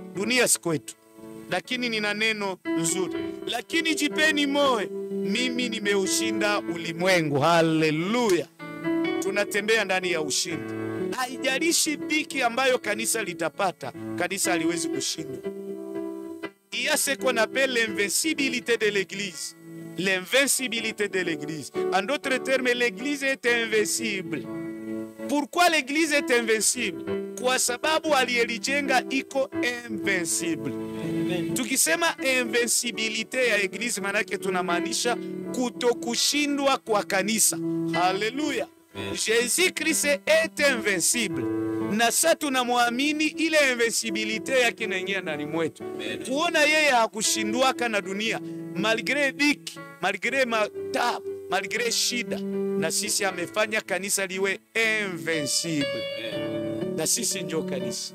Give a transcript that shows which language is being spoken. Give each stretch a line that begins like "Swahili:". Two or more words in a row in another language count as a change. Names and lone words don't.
Swahili: Dunia si kwetu. Lakini nina neno nzuri. Lakini jipeni moyo, mimi nimeushinda ulimwengu. Haleluya. Tunatembea ndani ya ushindi. Haijalishi dhiki ambayo kanisa litapata, kanisa haliwezi kushinda.
French: il y a ce qu'on appelle l'invincibilité de l'église. L'invincibilité de l'église. En d'autres termes, l'église est invincible. Pourquoi l'église est invincible?
Swahili: Kwa sababu aliyelijenga iko invincible. Tukisema invincibility ya eglise manake tunamaanisha kutokushindwa kwa kanisa. Haleluya.
French: Jésus Christ est invincible.
Swahili: Na sasa tunamwamini ile invincibility yake inaingia ndani mwetu. Kuona yeye hakushindwaka na dunia malgré dhiki, malgré matabu, malgré shida, na sisi amefanya kanisa liwe invincible. Na sisi ndio kanisa.